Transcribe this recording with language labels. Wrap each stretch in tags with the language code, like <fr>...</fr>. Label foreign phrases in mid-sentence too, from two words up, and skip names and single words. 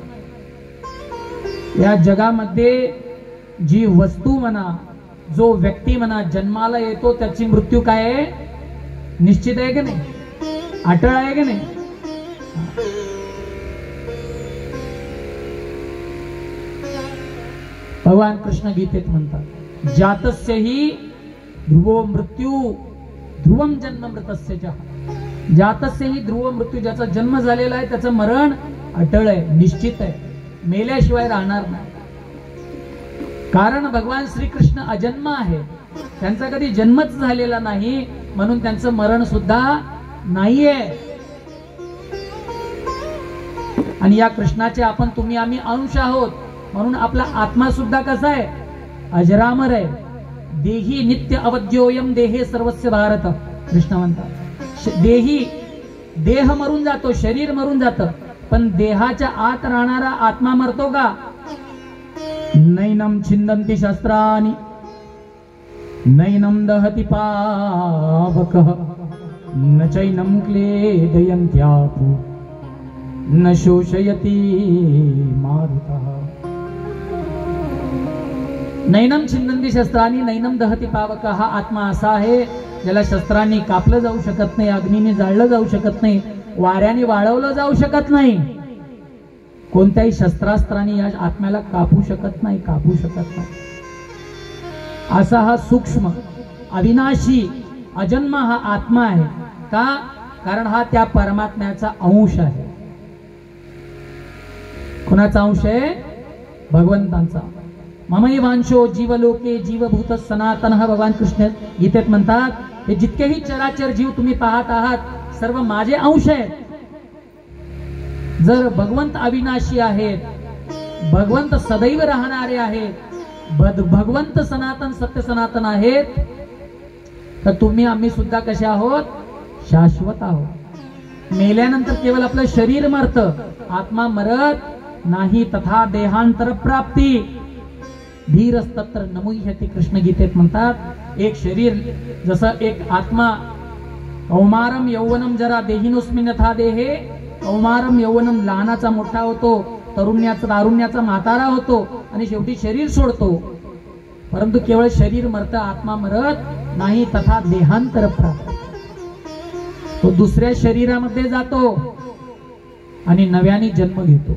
<mr>या जगामध्ये जी वस्तू म्हणा, जो व्यक्ती म्हणा जन्माला येतो, त्याची मृत्यू काय आहे? निश्चित आहे की नाही? अटळ आहे की नाही? भगवान कृष्ण गीतेत म्हणतात,</mr> <sa>जातस्य हि ध्रुवो मृत्यू ध्रुवम जन्म मृतस्य च. जातस्य हि ध्रुव मृत्यू,</sa> <mr>ज्याचा जन्म झालेला आहे त्याचं मरण अटळ आहे, निश्चित आहे, मेल्याशिवाय राहणार नाही. कारण भगवान श्रीकृष्ण अजन्म आहे, त्यांचा कधी जन्मच झालेला नाही, म्हणून त्यांचं मरण सुद्धा नाहीये. आणि या कृष्णाचे आपण, तुम्ही, आम्ही अंश आहोत, म्हणून आपला आत्मा सुद्धा कसा आहे? अजरामर आहे.</mr> <sa>देही नित्य अवध्योयम देहे सर्वस्य भारत.</sa> <mr>कृष्ण म्हणतात, देही, देह मरून जातो, शरीर मरून जातं, पण देहाच्या आत राहणारा आत्मा मरतो का?</mr> <sa>नैनम छिंदन्ति शस्त्राणि नैनम दहति पावकः न चैनम क्लेदयन्त्यापो न शोषयति मारुतः. नैनम छिंदन्ति शस्त्राणि नैनम दहति पावकः.</sa> <mr>हा आत्मा असा आहे ज्याला शस्त्रांनी कापलं जाऊ शकत नाही, अग्नीने जाळलं जाऊ शकत नाही, वाऱ्याने वाळवलं जाऊ शकत नाही. कोणत्याही शस्त्रास्त्रांनी या आत्म्याला कापू शकत नाही, कापू शकत नाही. असा हा सूक्ष्म अविनाशी अजन्म हा आत्मा आहे. का? कारण हा त्या परमात्म्याचा अंश आहे. कुणाचा अंश आहे? भगवंतांचा.</mr> <sa>ममैवांशो जीवलोके जीवभूत सनातन.</sa> <mr>भगवान कृष्ण गीतेत म्हणतात, हे जितकेही चराचर जीव तुम्ही पाहत आहात सर्व माझे अंश आहेत. जर भगवंत अविनाशी आहेत, भगवंत सदैव राहणारे आहेत, भगवंत सनातन सत्य सनातन आहेत, तर तुम्ही आम्ही सुद्धा कसे आहोत? शाश्वत आहोत. मेल्यानंतर केवळ आपलं शरीर मरतं, आत्मा मरत नाही.</mr> <sa>तथा देहांतर प्राप्ती. धीरस्तत्र नमुह्यते,</sa> <mr>कृष्ण गीतेत म्हणतात एक शरीर जसं एक आत्मा,</mr> <sa>कौमारम यौवनम जरा देहिनुस्मिन यथा देहे, कौमारम यौवनम</sa> <mr>लहानाचा मोठा होतो, तारुण्याचा म्हातारा होतो आणि शेवटी शरीर सोडतो. परंतु केवळ शरीर मरतं, आत्मा मरत नाही.</mr> <sa>तथा देहांतर प्राप्त,</sa> <mr>तो दुसऱ्या शरीरामध्ये जातो आणि नव्याने जन्म घेतो.</mr>